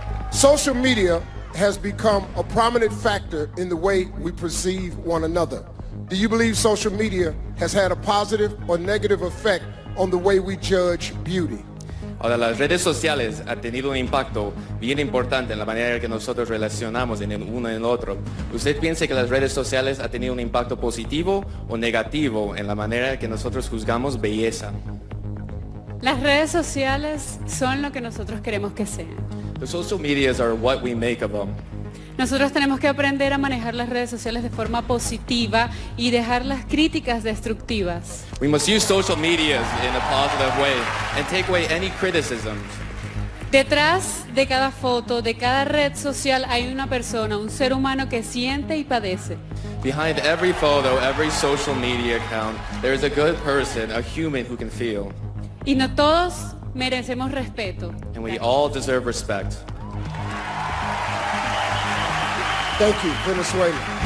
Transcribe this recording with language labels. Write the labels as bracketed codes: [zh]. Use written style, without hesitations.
[en] Social media has become a prominent factor in the way we perceive one another. Do you believe social media has had a positive or negative effect on the way we judge beauty? [es] Ahora, las redes sociales han tenido un impacto bien importante en la manera en que nosotros relacionamos en el uno en el otro. ¿Usted piensa que las redes sociales han tenido un impacto positivo o negativo en la manera en que nosotros juzgamos belleza? Las redes sociales son lo que nosotros queremos que sean. [en] The social medias are what we make of them. [es] Nosotros tenemos que aprender a manejar las redes sociales de forma positiva y dejar las críticas destructivas. [en] We must use social medias in a positive way and take away any criticisms. [es] Detrás de cada foto, de cada red social hay una persona, un ser humano que siente y padece. [en] Behind every photo, every social media account, there is a good person, a human who can feel. [es] Y no todos merecemos respeto. [en] And we all deserve respect. Thank you, Venezuela.